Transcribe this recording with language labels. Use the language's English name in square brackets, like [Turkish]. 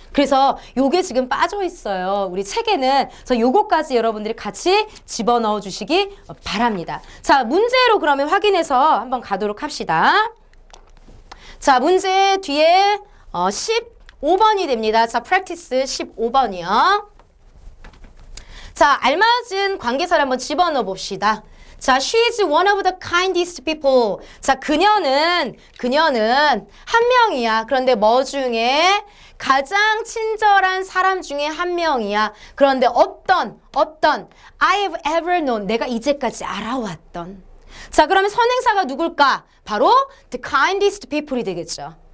[Korean] 그래서 요게 지금 빠져 있어요. 우리 책에는. 그래서 요거까지 여러분들이 같이 집어넣어 주시기 바랍니다. 자, 문제로 그러면 확인해서 한번 가도록 합시다. 자, 문제 뒤에 15번이 됩니다. 자, practice 15번이요. 자, 알맞은 관계사를 한번 집어넣어 봅시다. [English] 자, she is one of the kindest people. [Korean] 자, 그녀는 한 명이야. 그런데 뭐 중에? 가장 친절한 사람 중에 한 명이야. 그런데 어떤 [English] I have ever known, [Korean] 내가 이제까지 알아왔던. 자, 그러면 선행사가 누굴까? 바로 the kindest people이 되겠죠.